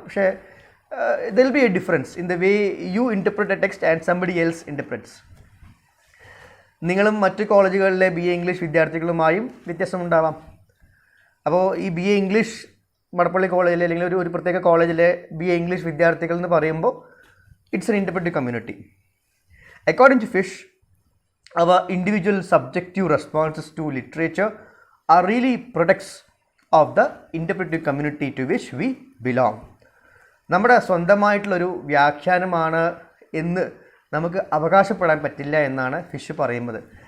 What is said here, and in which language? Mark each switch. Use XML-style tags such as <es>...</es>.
<ml>പക്ഷേ</ml> <en>there will be a difference in the way you interpret a text and somebody else interprets.</en> <ml>നിങ്ങളും മറ്റ് കോളേജുകളിലെ BA English വിദ്യാർത്ഥികളുമായും വ്യത്യാസമുണ്ടാവാം. അപ്പോൾ ഈ BA ഇംഗ്ലീഷ് മടപ്പള്ളി കോളേജിലെ അല്ലെങ്കിൽ ഒരു പ്രത്യേക കോളേജിലെ BA ഇംഗ്ലീഷ് വിദ്യാർത്ഥികൾ എന്ന് പറയുമ്പോൾ</ml> <en>It's an interpretive community. According to Fish, our individual subjective responses to literature are really products of the interpretive community to which we belong.</en> <ml>നമ്മുടെ സ്വന്തമായിട്ടുള്ളൊരു വ്യാഖ്യാനമാണ് എന്ന് നമുക്ക് അവകാശപ്പെടാൻ പറ്റില്ല എന്നാണ് ഫിഷ് പറയുന്നത്.</ml>